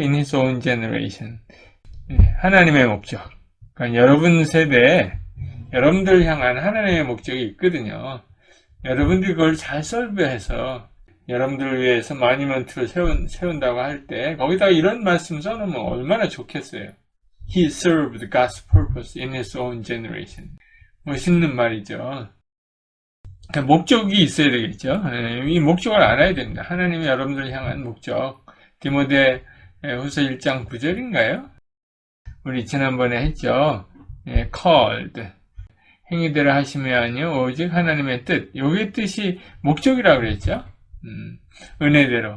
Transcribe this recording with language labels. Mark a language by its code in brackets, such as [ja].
[en] In his own generation. [ko] 하나님의 목적. 그러니까 여러분 세대에 여러분들 향한 하나님의 목적이 있거든요. 여러분들이 그걸 잘 설교해서 여러분들을 위해서 마니먼트를 세운다고 할 때 거기다가 이런 말씀 써놓으면 얼마나 좋겠어요. [en] He served God's purpose in his own generation. [ko] 멋있는 말이죠. 그러니까 목적이 있어야 되겠죠. 이 목적을 알아야 됩니다. 하나님이 여러분들을 향한 목적. 디모데 후서 1장 9절인가요? 우리 지난번에 했죠. called. 행위대로 하시며 아니요 오직 하나님의 뜻. 요게 뜻이 목적이라고 그랬죠. 은혜대로.